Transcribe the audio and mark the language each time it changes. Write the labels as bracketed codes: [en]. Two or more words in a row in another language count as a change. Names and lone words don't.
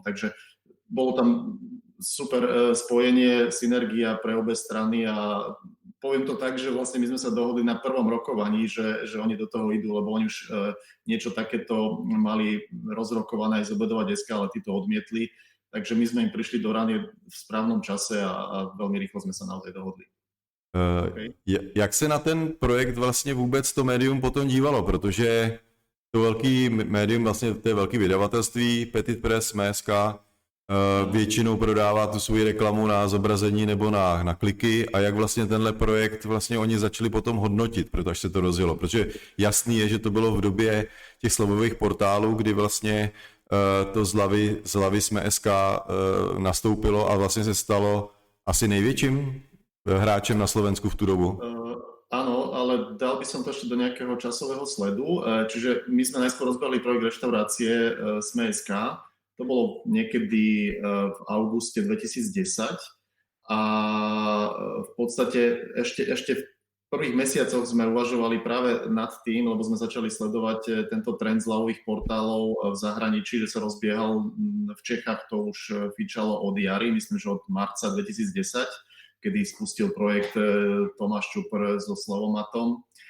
[sk] Takže bolo tam super spojenie, synergia pre obe strany a poviem to tak, že vlastne my sme sa dohodli na prvom rokovaní, že oni do toho idú, lebo oni už niečo takéto mali rozrokované aj z Obedovať.sk, ale tí to odmietli. Takže my sme im prišli do rany v správnom čase a veľmi rýchlo sme sa naozaj dohodli. Okay. [cs] Jak se na ten projekt vlastně vůbec to médium potom dívalo, protože to velký médium, vlastně to je velký vydavatelství, Petit Press, SME.sk, většinou prodává tu svou reklamu na zobrazení nebo na kliky, a jak vlastně tenhle projekt vlastně oni začali potom hodnotit, protože se to rozjelo, protože jasný je, že to bylo v době těch slevových portálů, kdy vlastně to z hlavy SME.sk nastoupilo a vlastně se stalo asi největším hráčem na Slovensku [sk] v tú dobu? Áno, ale dal by som to ešte do nejakého časového sledu. Čiže my sme najskôr rozbehli projekt Reštaurácie SME.sk. To bolo niekedy v auguste 2010 a v podstate ešte v prvých mesiacoch sme uvažovali práve nad tým, lebo sme začali sledovať tento trend zľavových portálov v zahraničí, že sa rozbiehal v Čechách, to už fičalo od jary, myslím, že od marca 2010, kedy spustil projekt Tomáš Čupr so Slavomatom.